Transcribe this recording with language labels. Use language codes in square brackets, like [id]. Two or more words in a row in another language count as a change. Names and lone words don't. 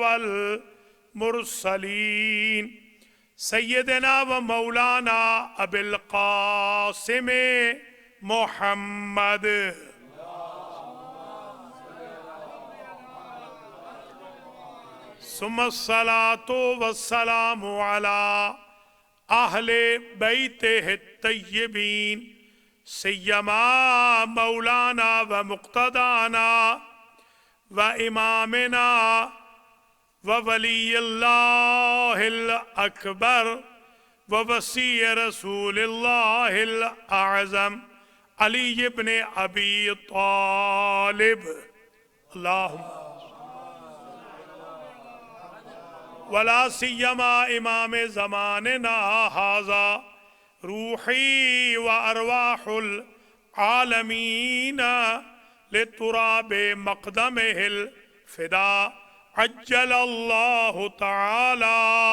[ar] والمرسلین سیدنا و مولانا ابی القاسم محمد ثم الصلاۃ والسلام علی اہل بیتہ الطیبین سیما مولانا و مقتدانا و امامنا و ولی اللہ الاکبر و وسیع رسول اللہ الاعظم علی ابن ابی طالب اللہم ولا سیما امام زماننا ھذا روحی و ارواح العالمین لتراب مقدمہ الفدا عجل اللہ تعالی